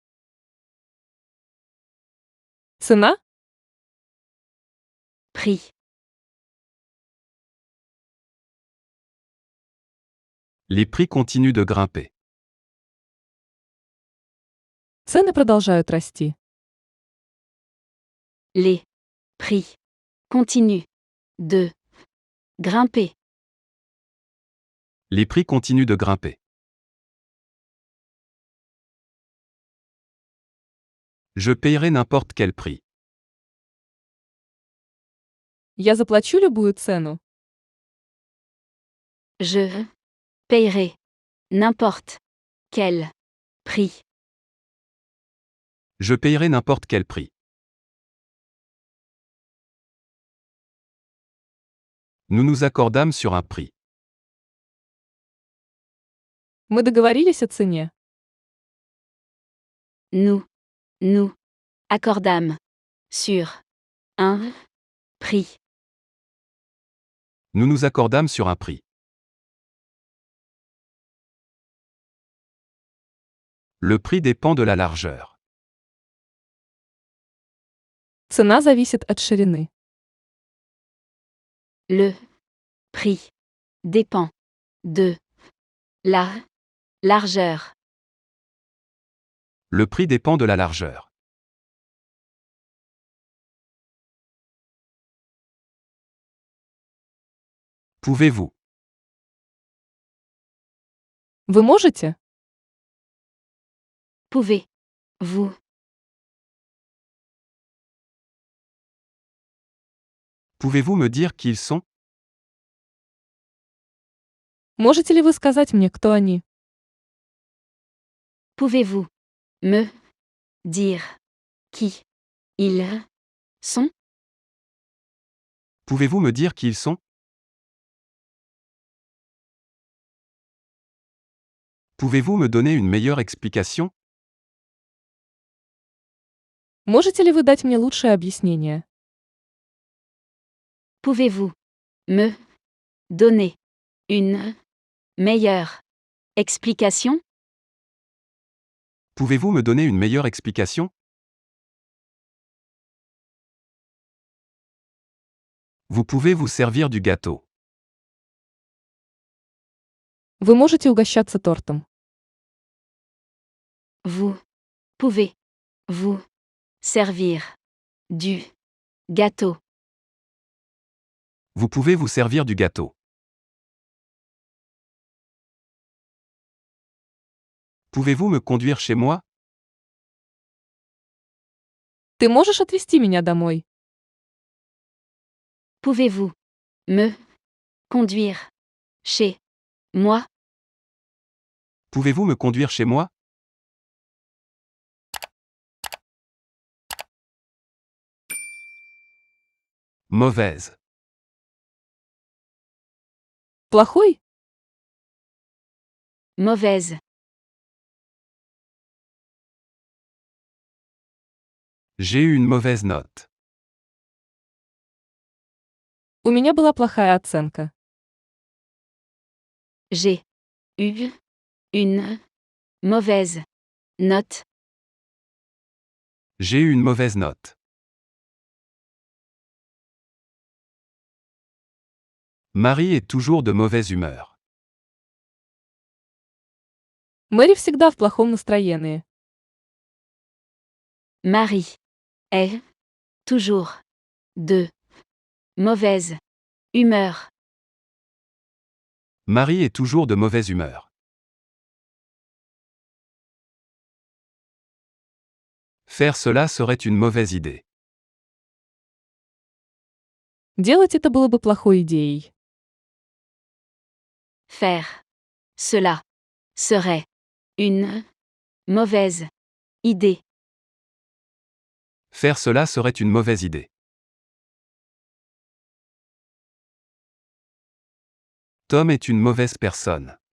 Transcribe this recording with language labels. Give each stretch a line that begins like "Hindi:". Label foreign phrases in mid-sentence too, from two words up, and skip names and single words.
Russian: Цена?
French: Prix. Les prix continuent de grimper.
Russian: Цены продолжают расти.
French: Les prix continuent de grimper. Les prix continuent de grimper. Je payerai n'importe quel prix.
Russian: Я заплачу любую цену.
French: Je payerai n'importe quel prix. Je payerai n'importe quel prix. Nous nous accordâmes sur un prix.
Russian: Мы договорились о цене.
French: Nous accordâmes sur un prix. Nous nous accordâmes sur un prix. Le prix dépend de la largeur.
Russian: Цена зависит от ширины.
French: Le prix dépend de la largeur. Le prix dépend de la largeur. Pouvez-vous?
Russian: Вы можете?
French: Pouvez-vous? Pouvez-vous me dire qui ils sont?
Russian: Можете ли вы сказать мне, кто они?
French: Pouvez-vous me dire qui ils sont? Pouvez-vous me dire qui ils sont? Pouvez-vous me donner une meilleure explication?
Russian: Можете ли вы дать мне лучшее объяснение?
French: Pouvez-vous me donner une meilleure explication? Pouvez-vous me donner une meilleure explication? Vous pouvez vous servir du gâteau.
Russian: Вы можете угощаться тортом.
French: Vous pouvez vous servir du gâteau. Vous pouvez vous servir du gâteau. Pouvez-vous me conduire chez moi?
Russian: Ты можешь отвезти меня домой?
French: Pouvez-vous me conduire chez moi? Pouvez-vous me conduire chez moi? Mauvaise.
Russian: Плохой?
French: Mauvaise. J'ai eu une mauvaise note.
Russian: У меня была плохая оценка.
French: J'ai eu une mauvaise note. J'ai eu une mauvaise note. Marie est toujours de mauvaise humeur.
Russian: Мэри всегда в плохом настроении.
French: Marie est toujours de mauvaise humeur. Marie est toujours de mauvaise humeur. Faire cela serait une mauvaise idée.
Russian: Делать это было бы плохой идеей.
French: Faire cela serait une mauvaise idée. Faire cela serait une mauvaise idée. Tom est une mauvaise personne.